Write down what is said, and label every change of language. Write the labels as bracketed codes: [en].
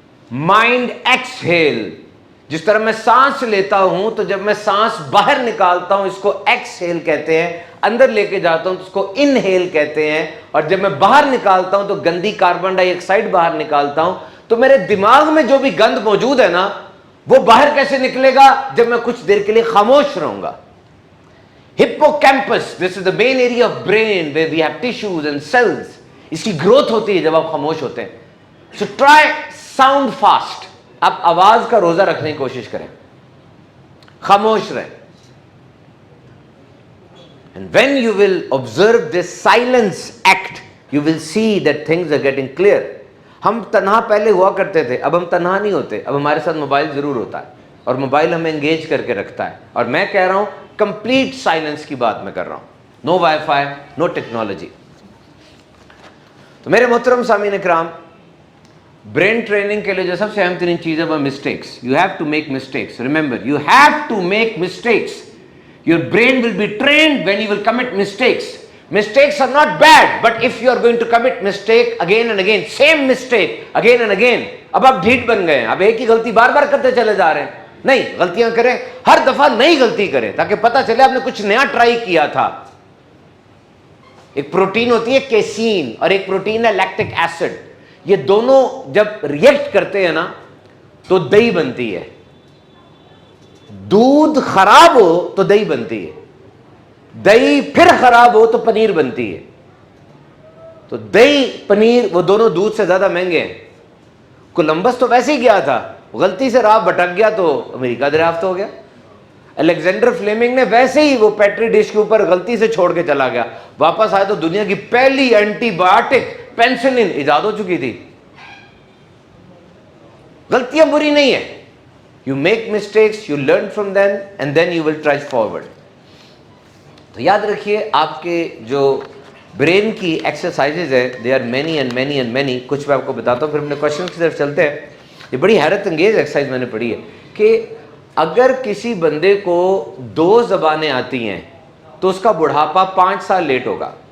[ur] Mind ایکسہیل، جس طرح میں سانس لیتا ہوں تو جب میں سانس باہر نکالتا ہوں اس کو ایکسہیل کہتے ہیں، اندر لے کے جاتا ہوں تو اس کو انہیل کہتے ہیں، اور جب میں باہر نکالتا ہوں تو گندی کاربن ڈائی آکسائڈ باہر نکالتا ہوں. تو میرے دماغ میں جو بھی گند موجود ہے نا، وہ باہر کیسے نکلے گا؟ جب میں کچھ دیر کے لیے خاموش رہوں گا. [en] Hippocampus, this is the main area of brain where we have tissues and cells. [ur] اس کی گروتھ ہوتی ہے جب آپ خاموش ہوتے ہیں. [en] So try sound fast. [ur] آپ آواز کا روزہ رکھنے کی کوشش کریں، خاموش رہیں. [en] And when you will observe this silence act, you will see that things are getting clear. [ur] ہم تنہا پہلے ہوا کرتے تھے، اب ہم تنہا نہیں ہوتے. اب ہمارے ساتھ موبائل ضرور ہوتا ہے، اور موبائل ہمیں انگیج کر کے رکھتا ہے. اور میں کہہ رہا ہوں کمپلیٹ سائلنس کی بات میں کر رہا ہوں. [en] No wifi, no technology. [ur] تو میرے محترم سامعین اکرام، برین ٹریننگ کے لیے جو سب سے اہم ترین چیز ہے وہ mistakes. [en] You have to make mistakes. Remember, you have to make mistakes. Your brain will be trained when you will commit mistakes. Mistakes are not bad, but if you are going to commit mistake again and again, same mistake again and again, [ur] اب آپ ڈھیٹ بن گئے ہیں، اب ایک ہی غلطی بار بار کرتے چلے جا رہے ہیں. نہیں، غلطیاں کریں، ہر دفعہ نئی غلطی کریں تاکہ پتہ چلے آپ نے کچھ نیا ٹرائی کیا تھا. ایک پروٹین ہوتی ہے کیسین، اور ایک پروٹین ہے لیکٹک ایسڈ. یہ دونوں جب ریئیکٹ کرتے ہیں نا تو دہی بنتی ہے. دودھ خراب ہو تو دہی بنتی ہے، دہی پھر خراب ہو تو پنیر بنتی ہے. تو دہی پنیر وہ دونوں دودھ سے زیادہ مہنگے ہیں. کولمبس تو ویسے ہی گیا تھا، غلطی سے راہ بھٹک گیا تو امریکہ دریافت ہو گیا. الیگزینڈر فلیمنگ نے ویسے ہی وہ پیٹری ڈش کے اوپر غلطی سے چھوڑ کے چلا گیا، واپس آئے تو دنیا کی پہلی اینٹی بایوٹک پینسلن ایجاد ہو چکی تھی. غلطیاں بری نہیں ہیں. [en] You make mistakes, you learn from them, and then you will try forward. [ur] تو یاد رکھیے آپ کے جو برین کی ایکسرسائزز ہے [en] they are many and many [ur] and many. کچھ میں آپ کو بتاتا ہوں پھر اپنے کوشچن کی طرف چلتے ہیں. یہ بڑی حیرت انگیز ایکسرسائز میں نے پڑھی ہے کہ اگر کسی بندے کو 2 زبانیں آتی ہیں تو اس کا بڑھاپا 5 سال لیٹ ہوگا.